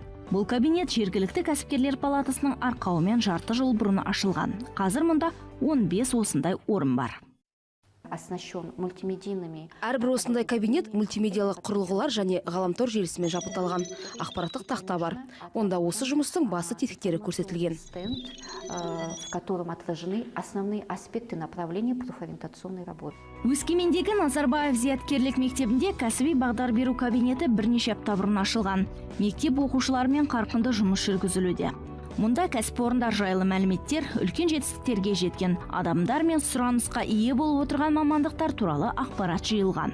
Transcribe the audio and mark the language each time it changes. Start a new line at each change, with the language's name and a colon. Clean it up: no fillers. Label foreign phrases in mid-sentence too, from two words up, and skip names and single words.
Kazakh: Бұл кабинет жергілікті кәсіпкерлер палатасының арқауымен жарты жыл бұрын ашылған. Қазір мұнда 15 осындай орын бар.
Russian: Оснащен мультимедийными.
Kazakh: Әрбір осындай кабинет мультимедиялық құрылғылар және ғаламтор желісімен жабдықталған. Ақпараттық тақта бар. Онда осы жұмыстың басы тетіктері көрсетілген.
Russian: Стенд, в котором отражены основные аспекты направления профориентационной работы.
Kazakh: Өскемендегі Назарбаев зияткерлік мектебінде кәсіби бағдар беру кабинеті бірнеше апта бұрын ашылған. Мектеп оқушыларымен қарқынды жұмыс жүргізілуде. Мұнда кәсіпорындар жайлы мәліметтер, үлкен жетістіктерге жеткен адамдар мен сұранысқа ие болып отырған мамандықтар туралы ақпарат жиылған.